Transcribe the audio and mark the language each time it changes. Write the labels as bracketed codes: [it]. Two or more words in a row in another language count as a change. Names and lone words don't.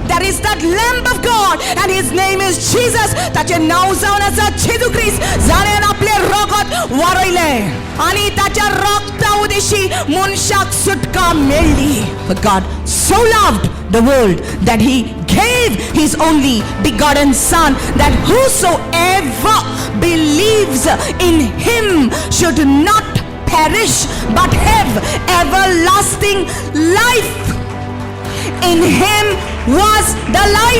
[en] is that Lamb of God, and his name is Jesus. [kok] ताचे नाव जावन आसा जेजू ख्रिस्त, जाणें आपले रगत वारयलें आनी ताच्या रगता उदेशी मनशाक सुटका मेळ्ळी. [en] For God so loved the world that he gave his only begotten Son, that whosoever believes in him should not perish but have everlasting life. In him was the life.